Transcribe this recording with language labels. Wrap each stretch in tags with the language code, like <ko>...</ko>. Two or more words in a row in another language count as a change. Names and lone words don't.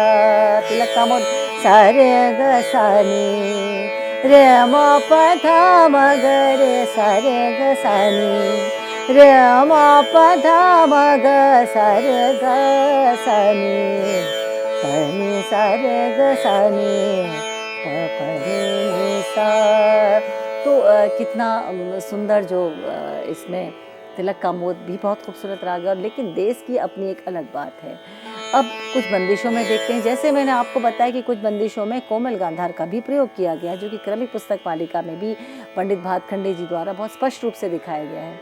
<hi>तिलक कामोद सा रे ग सा नि रे म प ध म ग रे सा रे ग सा नि रे म प ध म ग सा रे ग सा नि प नि सा रे ग सा नि प प नि सा। तो कितना सुंदर जो इसमें तिलक कामोद भी बहुत खूबसूरत राग है, और लेकिन देश की अपनी एक अलग बात है। अब कुछ बंदिशों में देखते हैं। जैसे मैंने आपको बताया कि कुछ बंदिशों में कोमल गांधार का भी प्रयोग किया गया है, जो कि क्रमिक पुस्तक मालिका में भी पंडित भातखंडे जी द्वारा बहुत स्पष्ट रूप से दिखाया गया है।</hi>